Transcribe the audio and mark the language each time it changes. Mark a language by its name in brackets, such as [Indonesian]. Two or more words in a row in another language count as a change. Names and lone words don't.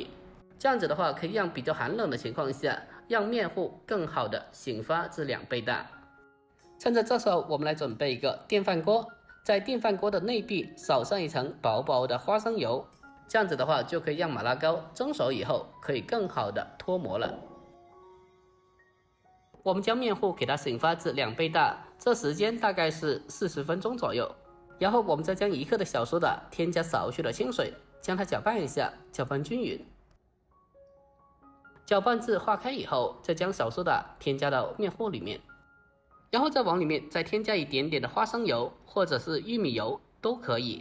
[Chinese] 這樣子的話，可以讓比較寒冷的情況下，讓麵糊更好的醒發至2倍大。趁着這時候，我們來準備一個電飯鍋，在電飯鍋的內壁掃上一層薄薄的花生油，這樣子的話，就可以讓麻辣糕蒸熟以後可以更好的脫模了。我们将面糊给它醒发至2倍大，这时间大概是40分钟左右。然后我们再将1克的小苏打添加少许的清水，将它搅拌一下，搅拌均匀。搅拌至化开以后，再将小苏打添加到面糊里面，然后再往里面再添加一点点的花生油或者是玉米油都可以。